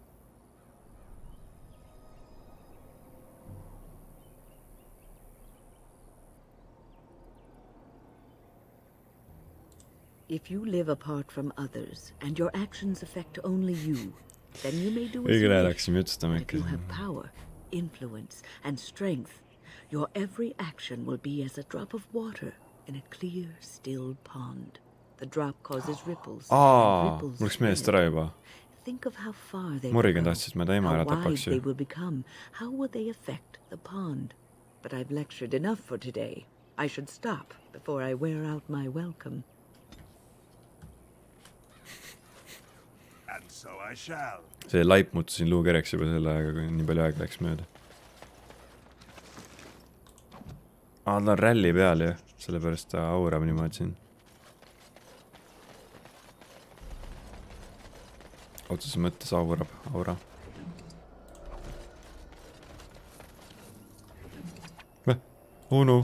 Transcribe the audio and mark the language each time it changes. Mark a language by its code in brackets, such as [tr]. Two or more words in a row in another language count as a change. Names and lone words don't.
[en] If you live apart from others and your actions affect only you, then you may do as you wish. But if you have power, influence, and strength, your every action will be as a drop of water in a clear, still pond. The drop causes ripples. [et] Mulleks meelest ära juba. [en] Think of how far they Morrigan will go, [et] tahtis, et ma ta ema ära [en] how wide [et] tapaks [en] they [et] ju. [en] will become, how will they affect the pond. But I've lectured enough for today. I should stop before I wear out my welcome. And so I shall. [et] See laip muutusin luukereks juba selle aega, kui nii palju aeg läks mööda. Ta on ralli peal ju, sellepärast ta aurab niimoodi siin. otseses mõttes aura. [en] Oh no.